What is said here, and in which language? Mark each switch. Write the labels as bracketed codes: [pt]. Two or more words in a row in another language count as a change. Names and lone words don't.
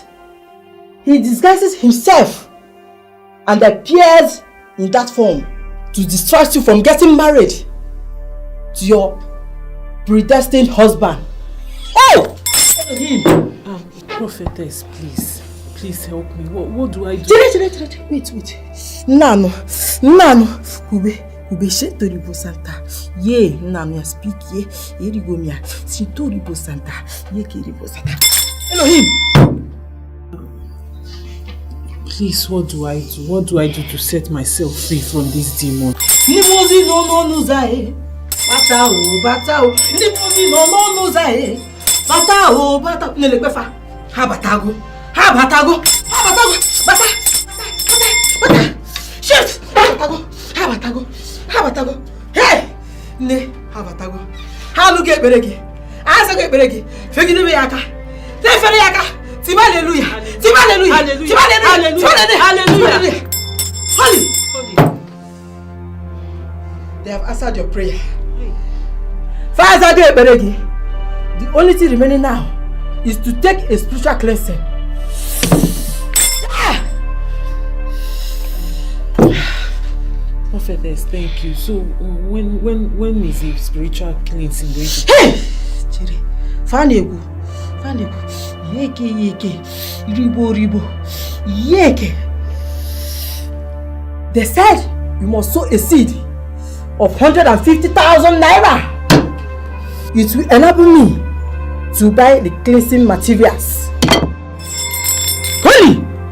[en] He disguises himself and appears in that form to distract you from getting married to your predestined husband. Oh! Prophetess, please help me. What do I do? Wait. Nano, Ube shetoribo Santa. Ye, Nano, speak ye, Erigomia, Sintoribo Santa, Ye Kiribo Santa. Elohim! Please, what do I do? What do I do to set myself free from this demon? Limozi no nuzae. Batao. Limozi no nuzae. Batao. Nelekwefa. Habatago. Bata. Shit! Habatago. Hey! Ne, habatago. Halu get beregi. Asa get beregi. Fegini me yaka. Tefere yaka. Tiba hallelujah. Holy. They have answered your prayer. Father get beregi. The only thing remaining now is to take a spiritual cleansing. Prophetess, thank you. So when is the spiritual cleansing going to Hey! Chiri. Fanegu. Yeke. Ribo. Yeke. They said you must sow a seed of 150,000 naira. It will enable me to buy the cleansing materials. Holy!